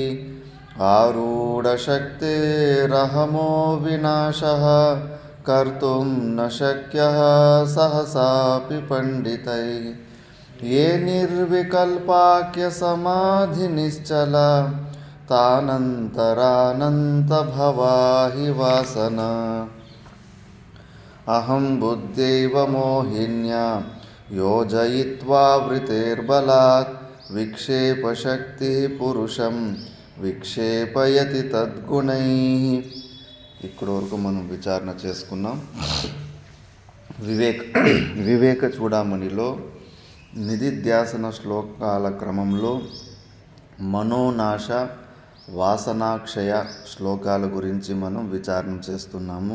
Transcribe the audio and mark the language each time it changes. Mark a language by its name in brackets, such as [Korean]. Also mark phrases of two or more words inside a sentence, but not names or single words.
[Sanskrit] आरूढशक्तेरहमो विनाशः कर्तुं न शक्यः सहसापि पण्डितैः। ये निर्विकल्पाख्यसमाधिनिश्चला तानन्तरानन्तभवा हि वासना। అహం బుద్ధ్యైవ మోహిన్యా యోజయిత్వా వృతేర్బలాత్ విక్షేపశక్తి పురుషం విక్షేపయతి తద్గుణై. [Telugu] ఇక్కడి వరకు మనం విచారణ చేసుకున్నాం. వివేక చూడామణిలో నిధిధ్యాసన శ్లోకాల క్రమంలో మనోనాశ వాసనాక్షయ శ్లోకాల గురించి మనం విచారణ చేస్తున్నాము.